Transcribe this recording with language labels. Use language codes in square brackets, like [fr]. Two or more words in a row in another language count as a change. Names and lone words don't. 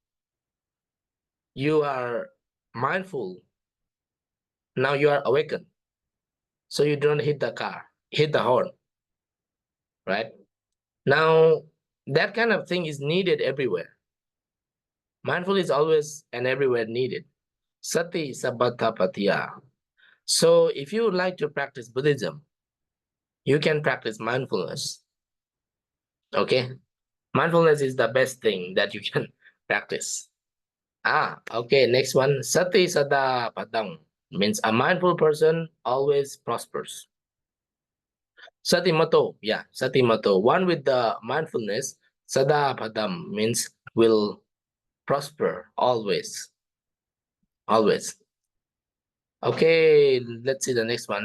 [en] You are mindful. Now you are awakened. So you don't hit the car, hit the horn, right? Now that kind of thing is needed everywhere. Mindful is always and everywhere needed. [pi] Sati sabbata patiya. [en] So if you would like to practice Buddhism, you can practice mindfulness. Okay? Mindfulness is the best thing that you can practice. Okay, next one. [pi] Sati sada padang [en] means a mindful person always prospers. [pi] Satimato, yeah, satimato. [en] One with the mindfulness, [pi] sada padam [en] means will prosper always. Always. Okay, let's see the next one.